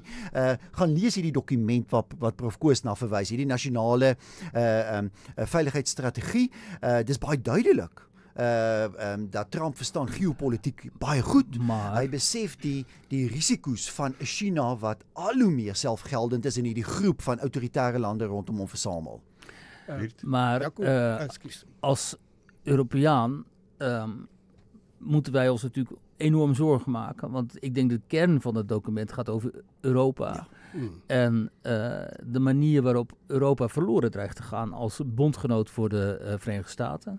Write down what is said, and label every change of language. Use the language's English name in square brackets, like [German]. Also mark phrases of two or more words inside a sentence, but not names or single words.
[Afrikaans] Gaan lees hierdie dokument wat Prof Koos na verwys, hierdie nasionale veiligheidsstrategie, dis baie duidelik. Dat Trump verstaan geopolitiek baie goed, maar hy besef die risiko's van 'n China wat al hoe meer selfgeldend is in hierdie groep van autoritaire lande rondom hom versamel. [Dutch] Maar als Europeaan moeten wij ons natuurlijk enorm zorgen maken, want ik denk de kern van het document gaat over Europa. En de manier waarop Europa verloren dreigt te gaan als bondgenoot voor de Verenigde Staten.